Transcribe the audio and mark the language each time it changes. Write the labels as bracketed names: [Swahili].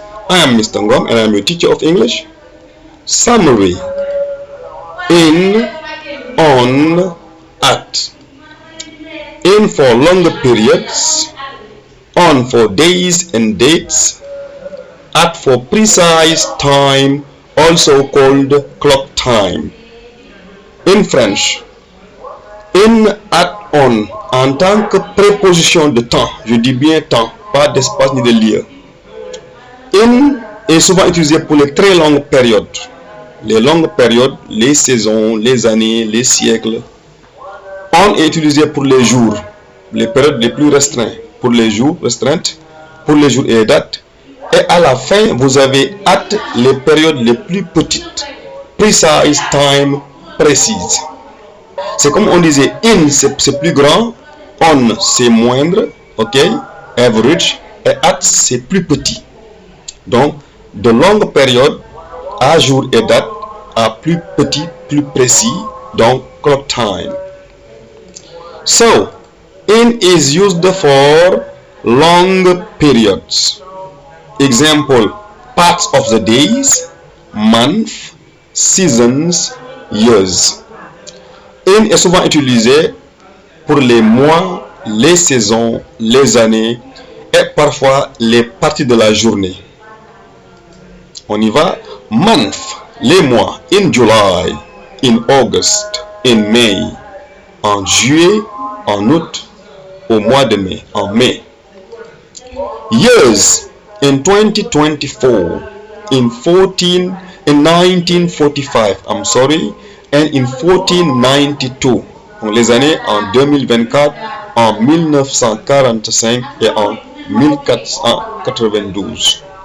[English] I am Mr. Ngom and I am your teacher of English. Summary: in, on, at. In for longer periods, on for days and dates, at for precise time, also called clock time. In French, [French] in, at, on, en tant que préposition de temps, je dis bien temps, pas d'espace ni de lieu. In est souvent utilisé pour les très longues périodes. Les longues périodes, les saisons, les années, les siècles. On est utilisé pour les jours, les périodes les plus restreintes, pour les jours restreintes, pour les jours et les dates. Et à la fin, vous avez at, les périodes les plus petites, [English] precise time, [French] précise. C'est comme on disait in, c'est plus grand, on, c'est moindre, [English] ok, average, [French] et at, c'est plus petit. Donc, de longues périodes, à jour et date, à plus petit, plus précis, donc [English] clock time. So, in is used for long periods. Example, parts of the days, month, seasons, years. [French] In est souvent utilisé pour les mois, les saisons, les années et parfois les parties de la journée. On y va. [English] Month, [French] les mois. [English] In July, in August, in May. [French] En juillet, en août, au mois de mai, en mai. [English] Years, in 2024, in 1945, I'm sorry, and in 1492. [French] Les années en 2024, en 1945 et en 1492.